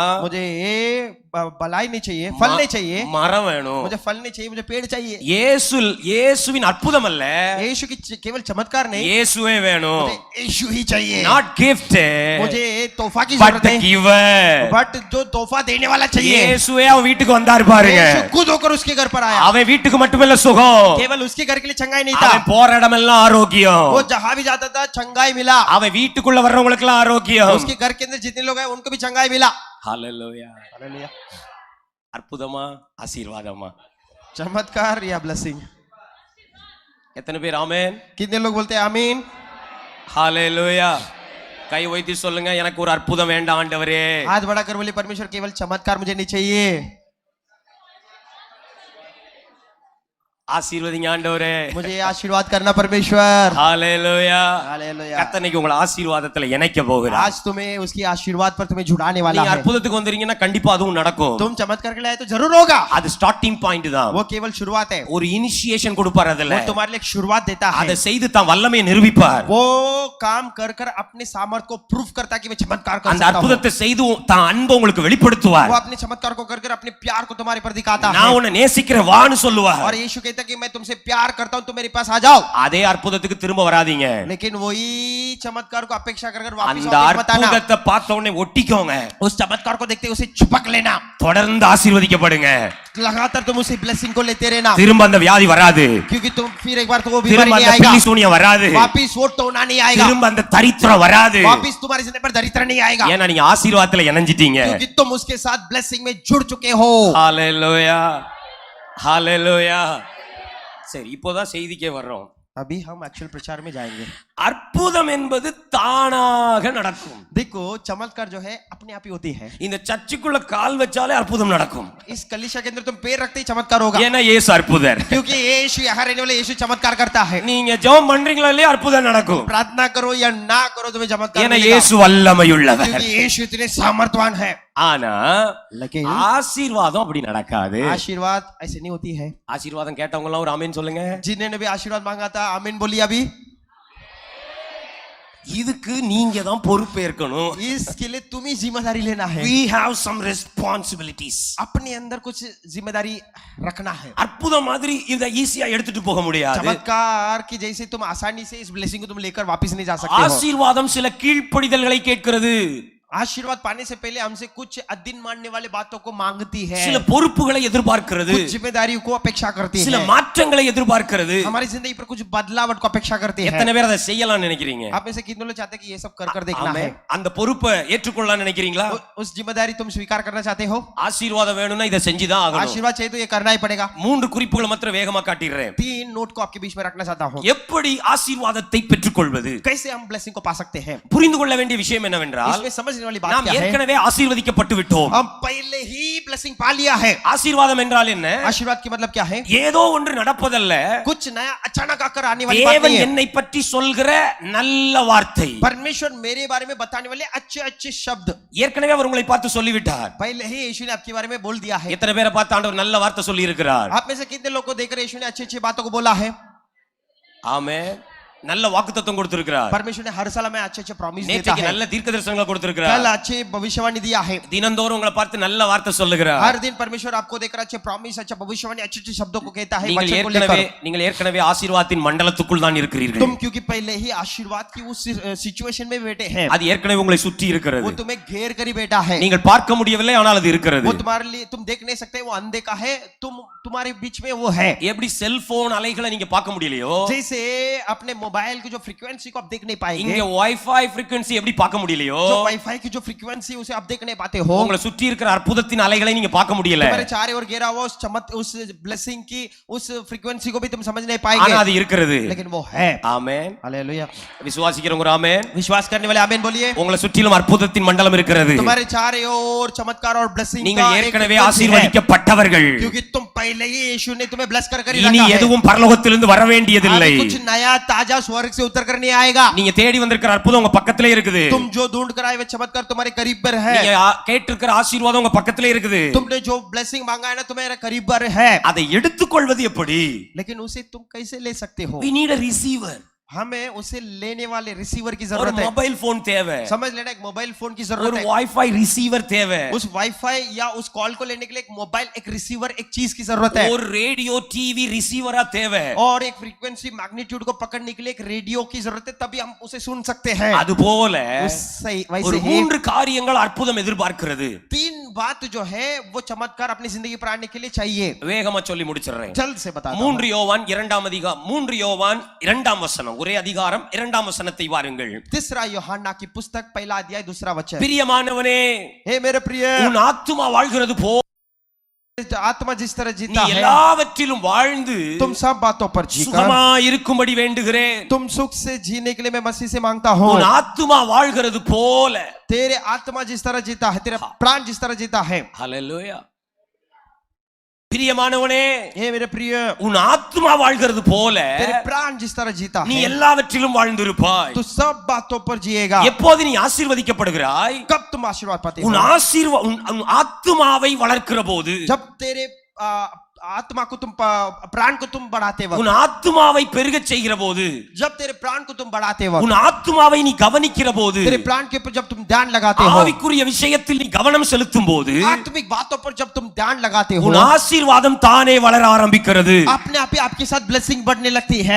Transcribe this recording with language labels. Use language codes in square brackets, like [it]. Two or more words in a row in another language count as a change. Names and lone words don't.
[hi] मुझे ये भलाई नहीं चाहिए, फल नहीं चाहिए, [ta] மரம் வேணும். [hi] मुझे फल नहीं चाहिए, मुझे पेड़ चाहिए। [ta] இயேசுவின் அற்புதம் அல்ல, [hi] यीशु की केवल चमत्कार नहीं, [ta] இயேசுவே வேணும். [hi] मुझे यीशु ही चाहिए। [en] not gift, [hi] मुझे तोहफा की [en] பட் [hi] जरूरत [en] தி [hi] है, [en] கிவர். [hi] बट जो तोहफा देने वाला चाहिए। [ta] இயேசுவே அவன் வீட்டுக்கு வந்தார் பாருங்க. [hi] यीशु खुद होकर उसके घर पर आया। [ta] அவன் வீட்டுக்கு மட்டுமல்ல சுகம், [hi] केवल उसके घर के लिए चंगाई नहीं था, [ta] அவன் போற இடமெல்லாம் ஆரோக்கியம். [hi] वो जहां भी जाता था चंगाई मिला। [ta] அவன் வீட்டுக்குள்ள வர்றவங்களுக்கு எல்லாம் ஆரோக்கியம். [hi] उसके घर के अंदर जितने लोग हैं उनको भी चंगाई मिला। [ta] ஹalleluya. [hi] हालेलुया। [ta] அற்புதமா ஆசீர்வாதமா? [hi] चमत्कार या ब्लेसिंग? [ta] எத்தனை பேர் ஆமென்? [hi] कितने लोग बोलते हैं आमीन? [ta] ஹalleluya. கை வைத்து சொல்லுங்க, எனக்கு ஒரு அற்புதம் வேண்டாம் ஆண்டவரே. [hi] हाथ बढ़ाकर बोले परमेश्वर केवल चमत्कार मुझे नहीं चाहिए, [ta] ஆசீர்வதிங்க ஆண்டவரே. [hi] मुझे आशीर्वाद करना परमेश्वर। [ta] ஹalleluya. [hi] हालेलुया। [ta] கர்த்தர் இன்னைக்கு உங்களை ஆசீர்வாதத்துல இணைக்க போகிறார். [hi] आज तुम्हें उसकी आशीर्वाद पर तुम्हें जुड़ाने वाला [ta] நீங்க [hi] है। [ta] அற்புதத்துக்கு வந்தீங்கன்னா கண்டிப்பா அதுவும் நடக்கும். [hi] तुम चमत्कार के लिए आए तो जरूर होगा। [ta] அது [en] starting point [ta] தான். [hi] वो केवल शुरुआत है, [ta] ஒரு இனிஷியேஷன் கொடுப்பார் அதுல. [hi] वो तुम्हारे लिए एक शुरुआत देता है। [ta] அதை செய்து தான் வல்லமையை நிரூபிப்பார். [hi] वो काम कर कर अपने सामर्थ को प्रूफ करता है कि मैं चमत्कार कर [ta] அந்த [hi] सकता हूं। [ta] அற்புதத்தை செய்து தான் அன்பை உங்களுக்கு வெளிப்படுத்துவார். [hi] वो अपने चमत्कार को कर कर अपने प्यार को तुम्हारे पर दिखाता है, [ta] நான் உன்னை நேசிக்கிற வான்னு சொல்லுவார். [hi] और यीशु कहता है कि मैं तुमसे प्यार करता हूं, तुम मेरे पास आ जाओ। [ta] அதே அற்புதத்துக்கு திரும்ப வராதீங்க. [hi] लेकिन वही चमत्कार को अपेक्षा कर कर वापस [ta] அந்த [hi] आओ मत आना। [ta] அற்புதத்தை பார்த்த உடனே ஒட்டிக்கோங்க. [hi] उस चमत्कार को देखते उसे चिपक लेना, [ta] தொடர்ந்து ஆசீர்வதிக்கப்படுங்க. [hi] लगातार तुम उसी ब्लेसिंग को लेते रहना, [ta] திரும்ப அந்த வியாதி வராது, [hi] क्योंकि तुम फिर एक बार तो वो बीमारी [ta] திரும்ப [hi] नहीं [ta] அந்த [hi] आएगा, [ta] பில்லி சூனியம் வராது, [hi] वापिस वो टोना नहीं आएगा, [ta] திரும்ப அந்த தரித்திரம் வராது. [hi] वापिस तुम्हारे जिंदगी पर दरिद्र नहीं आएगा, [ta] ஏன்னா நீங்க ஆசீர்வாதத்துல இணைஞ்சிட்டீங்க. [hi] क्योंकि तुम उसके साथ ब्लेसिंग में जुड़ चुके हो। [ta] ஹalleluya. ஹalleluya. சரி, இப்போதான் செய்திக்கே வர்றோம். [hi] अभी हम एक्चुअल प्रचार में जाएंगे। [ta] அற்புதம் என்பது தானாக நடக்கும். [hi] देखो चमत्कार जो है अपने आप ही होती है। [ta] இந்த சர்ச்சுக்குள்ள கால் வச்சாலே அற்புதம் நடக்கும். [hi] इस कलीसिया के अंदर तुम पैर रखते ही चमत्कार होगा, [ta] ஏன்னா இயேசு அற்புதர். [hi] क्योंकि यीशु यहाँ रहने वाले यीशु चमत्कार करता है। [ta] நீங்க ஜெபம் பண்றீங்களா இல்லையா அற்புதம் நடக்கும். [hi] प्रार्थना करो या ना करो तुम्हें चमत्कार [ta] ஏன்னா [hi] मिलेगा, [ta] இயேசு வல்லமையுள்ளவர். [hi] क्योंकि यीशु इतने सामर्थवान है। [ta] ஆனா [hi] लेकिन [ta] ஆசீர்வாதம் அப்படி நடக்காது. [hi] आशीर्वाद ऐसे नहीं होती है। [ta] ஆசீர்வாதம் கேட்டவங்க எல்லாம் ஒரு ஆமென் சொல்லுங்க. [hi] जिन्होंने भी आशीर्वाद मांगा था आमीन बोलिए अभी। [ta] இதுக்கு நீங்க தான் பொறுப்பேற்கணும். [hi] इसके लिए तुम ही जिम्मेदारी लेना है। [en] We have some responsibilities. [hi] अपने अंदर कुछ जिम्मेदारी रखना है। [ta] அற்புதம் மாதிரி இத ஈஸியா எடுத்துட்டு போக முடியாது. [hi] चमत्कार की जैसे तुम आसानी से इस ब्लेसिंग को तुम लेकर वापस नहीं जा सकते हो। [ta] ஆசீர்வாதம் சில கீழ்ப்படிதல்களை கேட்கிறது. [hi] आशीर्वाद पाने से पहले हमसे कुछ अधीन मानने वाले बातों को मांगती है, [ta] சில பொறுப்புகளை எதிர்பார்க்கிறது, [hi] कुछ जिम्मेदारियों को अपेक्षा करती [ta] சில [hi] है, [ta] மாற்றங்களை எதிர்பார்க்கிறது. [hi] हमारी जिंदगी पर कुछ बदलावट को अपेक्षा करती है। [ta] எத்தனை பேர் அதை செய்யலாம் நினைக்கிறீங்க? [hi] आप में से कितने लोग चाहते हैं कि ये सब कर कर देखना है? [ta] ஆமென். அந்த பொறுப்பை ஏற்றுக்கொள்ளலாம் நினைக்கிறீங்களா? [hi] उस जिम्मेदारी तुम स्वीकार करना चाहते हो? [ta] ஆசீர்வாதம் வேணும்னா இதை செஞ்சுதான் ஆகணும். [hi] आशीर्वाद चाहिए तो ये करना ही पड़ेगा। [ta] 3 குறிப்புகளை மாத்திரம் வேகமா காட்டிடுறேன். [hi] 3 नोट को आपके बीच में रखना चाहता हूँ। [ta] எப்படி ஆசீர்வாதத்தை பெற்றுக்கொள்வது? [hi] कैसे हम ब्लेसिंग को पा सकते हैं? [ta] புரிந்து கொள்ள வேண்டிய விஷயம் என்னவென்றால், [hi] इसमें समझने वाली बात [ta] நாம் [hi] क्या है? [ta] ஏற்கனவே ஆசீர்வதிக்கப்பட்டு விட்டோம். [hi] हम पहले ही ब्लेसिंग पा लिया है। [ta] ஆசீர்வாதம் என்றால் என்ன? [hi] आशीर्वाद की मतलब क्या है? [ta] ஏதோ ஒன்று நடப்பதல்ல, [hi] कुछ नया अचानक आकर आने वाली बात [ta] தேவன் [hi] नहीं है। [ta] என்னை பற்றி சொல்கிற நல்ல வார்த்தை. [hi] परमेश्वर मेरे बारे में बताने वाले अच्छे अच्छे शब्द [ta] ஏற்கனவே அவர் உங்களை பார்த்து சொல்லிவிட்டார். [hi] पहले ही यीशु ने आपके बारे में बोल दिया है। [ta] எத்தனை பேரை பார்த்து ஆண்டவர் நல்ல வார்த்தை சொல்லி இருக்கிறார்? [hi] आप में से कितने लोगों को देखकर यीशु ने अच्छी अच्छी बातों को बोला है? [ta] ஆமென். நல்ல வாக்குத்தத்தம் கொடுத்திருக்கிறார். [hi] परमेश्वर ने हर साल हमें अच्छे अच्छे प्रॉमिस देता [ta] நேற்றைக்கு [hi] है. [ta] நல்ல தீர்க்கதரிசனங்களை கொடுத்திருக்கிறார். [hi] कल अच्छे भविष्यवाणी दिया है. [ta] தினந்தோறும் உங்களை பார்த்து நல்ல வார்த்தை சொல்லுகிறார். [hi] हर दिन परमेश्वर आपको देकर अच्छे प्रॉमिस अच्छा भविष्यवाणी अच्छे अच्छे शब्दों को कहता है. [ta] நீங்கள் ஏற்கனவே ஆசீர்வாதத்தின் மண்டலத்துக்குள் தான் இருக்கிறீர்கள். [hi] तुम क्योंकि पहले ही आशीर्वाद की उस सिचुएशन में बैठे हैं. [ta] அது ஏற்கனவே உங்களை சுற்றி [hi] वो [ta] இருக்கிறது. [hi] तुम्हें घेर कर ही बैठा है. [ta] நீங்கள் பார்க்க முடியவில்லை, ஆனால் அது இருக்கிறது. [hi] वो तुम्हारे लिए तुम देख नहीं सकते, वो अनदेखा है, तुम्हारे बीच में वो है. [ta] எப்படி செல்போன் அலைகளை நீங்க பார்க்க முடியலையோ, [hi] जैसे अपने मोबाइल की जो फ्रीक्वेंसी को आप देख नहीं पाएंगे, [ta] இங்க [en] WiFi frequency [ta] எப்படி பார்க்க முடியலையோ, [hi] जो वाईफाई की जो फ्रीक्वेंसी उसे आप देख नहीं पाते हो, [ta] உங்களை சுற்றி இருக்கிற அற்புதத்தின் அலைகளை நீங்க பார்க்க முடியல. [hi] तुम्हारे चारों ओर घेरा हुआ उस ब्लेसिंग की उस फ्रीक्वेंसी को भी तुम समझ नहीं पाएंगे, [ta] ஆனா அது இருக்கிறது. [hi] लेकिन वो है. [ta] ஆமென். [hi] हालेलुया. [ta] விசுவாசிக்கிறவங்க ஒரு ஆமென். [hi] विश्वास करने वाले आमीन बोलिए. [ta] உங்களை சுற்றிலும் அற்புதத்தின் மண்டலம் இருக்கிறது. [hi] तुम्हारे चारों ओर चमत्कार और ब्लेसिंग का [ta] நீங்கள் [hi] एक [ta] ஏற்கனவே [hi] frequency है. [ta] ஆசீர்வதிக்கப்பட்டவர்கள். [hi] क्योंकि तुम पहले ही यीशु ने तुम्हें ब्लेस कर [ta] இனி எதுவும் பரலோகத்திலிருந்து வர வேண்டியதில்லை. [hi] कुछ नया ताजा स्वर्ग से उतर कर नहीं आएगा. [ta] நீங்க தேடி வந்திருக்கிற அற்புதம் உங்க பக்கத்திலே இருக்குது. [hi] तुम जो ढूंढ कर आए वे चमत्कार तुम्हारे करीब पर है. [ta] நீங்க கேட்டிருக்கிற ஆசீர்வாதம் உங்க பக்கத்திலே இருக்குது. [hi] तुमने जो ब्लेसिंग मांगा है ना तुम्हारे करीब पर है. [ta] அதை எடுத்துக்கொள்வது எப்படி? [hi] लेकिन उसे तुम कैसे ले सकते हो? [en] we need a receiver. [hi] हमें उसे लेने वाले रिसीवर की [ta] ஒரு [hi] जरूरत है. [en] mobile phone [ta] தேவை. [hi] समझ लेना, एक [en] mobile phone [hi] की [ta] ஒரு [hi] जरूरत है. [en] WiFi receiver [ta] தேவை. [hi] उस वाईफाई या उस कॉल को लेने के लिए एक मोबाइल, एक रिसीवर, एक चीज की जरूरत है. [ta] ஒரு [en] radio TV receiver [ta] தேவை. [hi] और एक [en] frequency magnitude [hi] को पकड़ने के लिए एक रेडियो की जरूरत है, तभी हम उसे सुन सकते हैं. [ta] அது போல [hi] वैसे [ta] ஒரு [hi] ही [ta] மூன்று காரியங்கள் அற்புதம் எதிர்பார்க்கிறது. [hi] तीन बात जो है वो चमत्कार अपनी जिंदगी पर आने के लिए चाहिए. [ta] வேகமா சொல்லி முடிச்சிடுறேன். [hi] जल्द से बता दो. [ta] 3 யோவான் 2ஆம் அதிகாரம் 3 யோவான் 2ஆம் வசனம், ஒரே அதிகாரம் 2ஆம் வசனத்தை வாருங்கள். [hi] तीसरा यूहन्ना की पुस्तक पहला अध्याय दूसरा वचन. [ta] பிரியமானவனே, [hi] हे मेरे प्रिय, [ta] உன் ஆத்துமா வாழ்கிறது போ, [hi] आत्मा जिस तरह [ta] நீ [hi] जीता है [ta] எல்லாவற்றிலும் வாழ்ந்து [hi] तुम सब बातों पर जीकर [ta] சுகமா இருக்கும்படி வேண்டுகிறேன். [hi] तुम सुख से जीने के लिए मैं मसीह से मांगता हूँ. [ta] உன் ஆத்துமா வாழ்கிறது போல. [hi] तेरे आत्मा जिस तरह जीता है, तेरा प्राण जिस तरह जीता है. [ta] ஹல்லேலூயா. பிரியமானவனே, [hi] हे मेरे प्रिय, [ta] உன் ஆத்துமா வாழ்கிறது போல [hi] तेरे प्राण जिस तरह जीता [ta] நீ [hi] है [ta] எல்லாவற்றிலும் வாழ்ந்திருப்பாய். [hi] तू सब बातों पर जिएगा. [ta] எப்போது நீ ஆசீர்வதிக்கப்படுகிறாய்? [hi] कब तुम आशीर्वाद पाते [ta] உன் [hi] हो? [ta] உன் ஆத்துமாவை வளர்க்கிற போது, [hi] जब तेरे आत्मा को तुम प्राण को तुम बढ़ाते वक्त, [ta] உன் ஆத்துமாவை பெருகச் செய்கிற போது, [hi] जब तेरे प्राण को तुम बढ़ाते वक्त, [ta] உன் ஆத்துமாவை நீ கவனிக்கிற போது, [hi] तेरे प्राण के ऊपर जब तुम ध्यान लगाते हो, [ta] ஆவிக்குரிய விஷயத்தில் நீ கவனம் செலுத்தும் போது, [hi] आत्मिक बातों पर जब तुम ध्यान लगाते हो, [ta] உன் ஆசீர்வாதம் தானே வளர ஆரம்பிக்கிறது. [hi] अपने आप ही आपके साथ ब्लेसिंग बढ़ने लगती है.